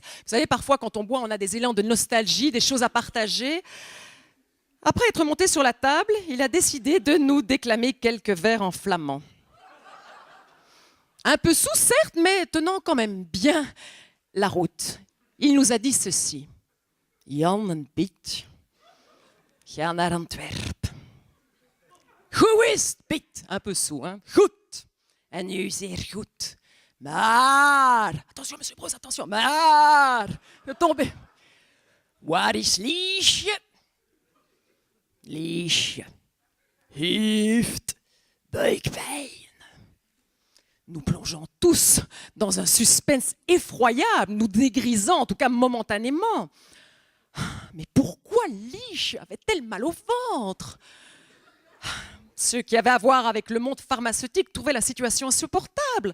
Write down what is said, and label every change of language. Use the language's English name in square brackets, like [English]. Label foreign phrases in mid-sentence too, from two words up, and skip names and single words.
[French] Vous savez, parfois, quand on boit, on a des élans de nostalgie, des choses à partager. Après être monté sur la table, il a décidé de nous déclamer quelques vers en flamand. Un peu sous, certes, mais tenant quand même bien la route. Il nous a dit ceci. [Dutch] Jan en Piet gaan naar Antwerp. Hoe is het, Piet? [French] Un peu sous, hein? [Dutch] Goed. En nu zeer goed. Maar, [French] attention, monsieur Broz, attention, maar, je tombe. [Dutch] Waar is Liesje? Liesje heeft buikpijn. [French] Nous plongeons tous dans un suspense effroyable, nous dégrisant, en tout cas momentanément. Mais pourquoi Liesje avait-elle mal au ventre? Ceux qui avaient à voir avec le monde pharmaceutique trouvaient la situation insupportable.